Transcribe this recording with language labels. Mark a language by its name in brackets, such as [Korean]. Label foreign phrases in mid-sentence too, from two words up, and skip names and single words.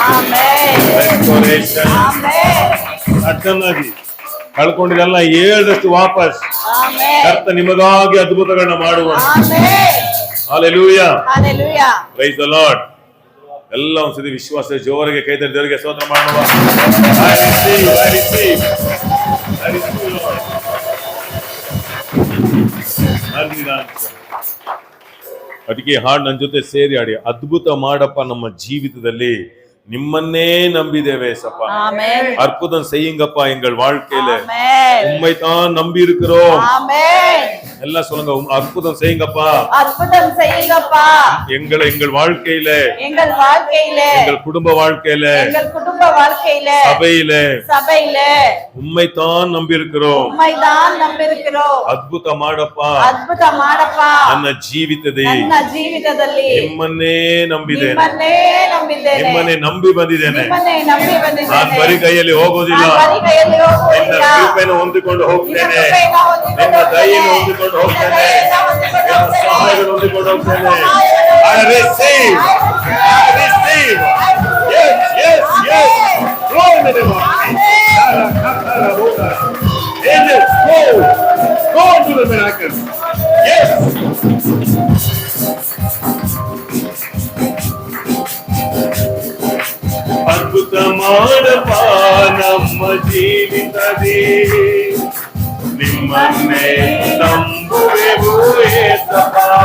[Kannada] ಸಡನ್ನಾಗಿ ಕಳ್ಕೊಂಡಿರಲ್ಲ 7 ವಾಪಸ್. ಕರ್ತ ನಿಮಗಾಗಿ ಅದ್ಭುತಗಳನ್ನ ಮಾಡುವ. ಹಲ್ಲೆಲೂಯ. [English] Praise the Lord. [Kannada] ಎಲ್ಲ ಒಂದ್ಸತಿ ವಿಶ್ವಾಸ ಜೋರಿಗೆ ಕೈ ತಟ್ಟಿ ದೇವರಿಗೆ ಸ್ತೋತ್ರ ಮಾಡುವ. [English] I receive. [Kannada] ಅದಕ್ಕೆ ಹಾಡು ನನ್ನ ಜೊತೆ ಸೇರಿ ಆಡಿ. ಅದ್ಭುತ ಮಾಡಪ್ಪ ನಮ್ಮ ಜೀವಿತದಲ್ಲಿ, ನಿಮ್ಮನ್ನೇ ನಂಬಿದ್ದೇವೆ ಸಪ್ಪ. [Tamil] அற்புதம் செய்யுங்கப்பா எங்கள் வாழ்க்கையில. உம்மைத்தான் நம்பி இருக்கிறோம். ಎಲ್ಲ சொல்லுங்க, அற்புதம் செய்யுங்கப்பா. அற்புதம் செய்யுங்கப்பா. எங்கள் வாழ்க்கையில, எங்கள் குடும்ப வாழ்க்கையில, சபையில உம்மைத்தான் நம்பி இருக்கிறோம். [Kannada] ಅದ್ಭುತ ಮಾಡಪ್ಪ ನನ್ನ ಜೀವಿತದಲ್ಲಿ ನಿಮ್ಮನ್ನೇ ನಂಬಿದ್ದೇನೆ. ನಿಮ್ಮನ್ನೇ ನಂಬಿ ಬಂದಿದ್ದೇನೆ. ನಾನು ಬರೀ ಕೈಯಲ್ಲಿ ಹೋಗೋದಿಲ್ಲ. ನಿನ್ನ ಕೃಪೆಯನ್ನು ಹೊಂದಿಕೊಂಡು ಹೋಗ್ತೇನೆ. ನಿನ್ನ ದಯೆಯನ್ನು ಹೊಂದಿಕೊಂಡು ಹೋಗ್ತೇನೆ. ನಿನ್ನ ಸಹಾಯವನ್ನು ಹೊಂದಿಕೊಂಡು ಹೋಗ್ತೇನೆ. [English] I receive. Yes. Glory to the Lord. Angels, go to the miracles. Yes. [Kannada] ಅದ್ಭುತ ಮಾಡಪ್ಪ ನಮ್ಮ ಜೀವಿತದಿ, ನಿಮ್ಮನ್ನೇ ನಂಬುವೆವು ಏಸಪ್ಪ.